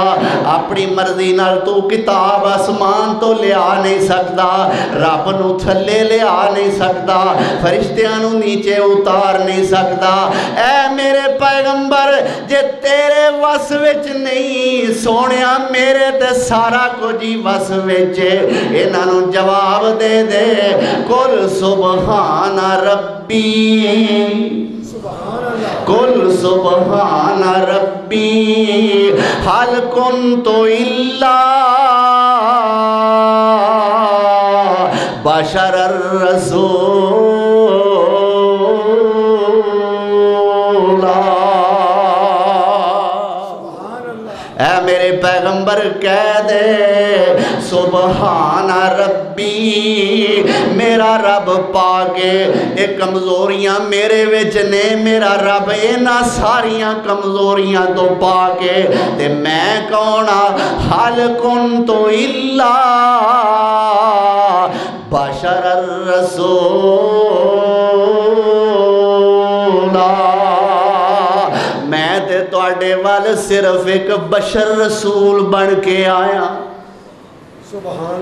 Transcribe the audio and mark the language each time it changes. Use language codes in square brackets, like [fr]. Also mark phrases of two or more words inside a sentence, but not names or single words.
[pa] اپنی مرضی نال تو کتاب آسمان تو لیا نہیں سکتا، رب نوں تھلے لیا نہیں سکتا، فرشتیاں نوں نیچے اتار نہیں سکتا. اے میرے پیغمبر جے تیرے وس وچ نہیں سوہنیا میرے تے سارا کجھ ہی وس وچ. انہاں نوں جواب دے دے, [ar] قل سبحان ربي، قل سبحان ربي هل كنت إلا بشرا رسول. [pa] اے میرے پیغمبر کہہ دے, [ar] سبحان ربي [pa] میرا رب پاکے یہ کمزوریاں میرے وچ نے. میرا رب انہاں ساریاں کمزوریاں تو پاکے تے میں کون آ, [ar] هل كنت إلا بشرا رسولا. [pa] میں تے تہاڈے ول صرف ایک بشر رسول بن کے آیا. [ar] سبحان.